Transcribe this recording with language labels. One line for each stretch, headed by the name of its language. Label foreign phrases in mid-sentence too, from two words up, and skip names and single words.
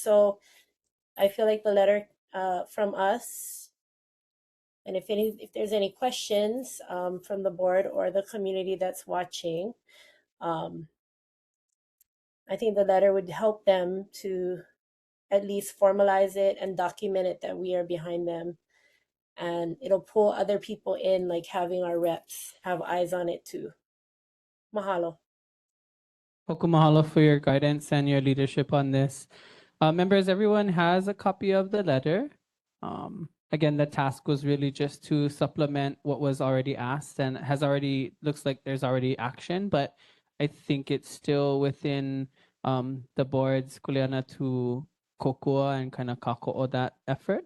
English: So I feel like the letter from us, and if there's any questions from the board or the community that's watching, I think the letter would help them to at least formalize it and document it that we are behind them. And it'll pull other people in, like having our reps have eyes on it too. Mahalo. Hoku mahalo for your guidance and your leadership on this. Members, everyone has a copy of the letter. Again, the task was really just to supplement what was already asked, and looks like there's already action, but I think it's still within the board's kuleana to kokua and kind of kako'o that effort.